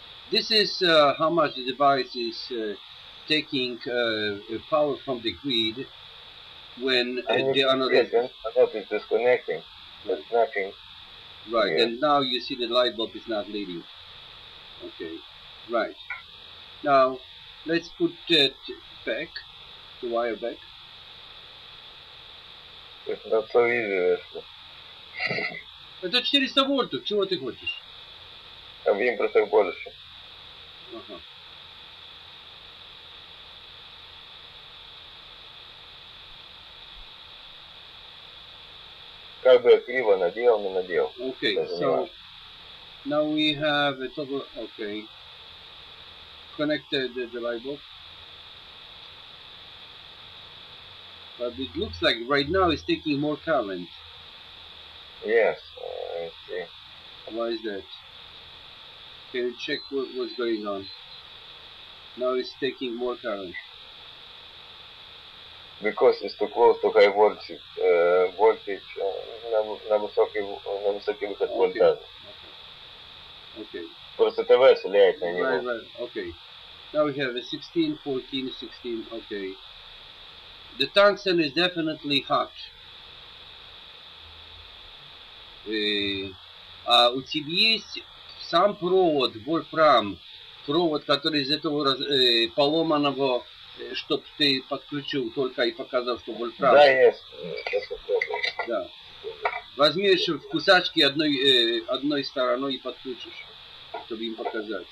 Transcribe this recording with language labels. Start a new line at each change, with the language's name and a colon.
English: This is how much the device is taking power from the grid when the anode is disconnecting. There's nothing. Right, here. And now you see the light bulb is not leading. Okay, right. Now let's put it back, the wire back. It's not so easy.
Russian: Это 400 вольтов, чего ты хочешь? Там в импульсах больше. Ага. Как бы криво надел, не надел.
English: Okay, so now we have a total. Okay, connected the light bulb, but it looks like right now it's taking more current. Yes, I see. Why is that? Can you check what's going on? Now it's taking more current. Because it's too close to high voltage,
Russian: на высокий выход вольтажа.
English: Okay.
Russian: Просто ТВ влияет на него.
English: Right. Okay. Now we have a 16, 14, 16. Okay. The tungsten is definitely hot.
Russian: А у тебя есть сам провод, вольфрам, провод, который из этого поломанного, чтоб ты подключил только и показал, что вольфрам. Да, есть. Да. Возьмешь в кусачки одной стороной и подключишь, чтобы им показать.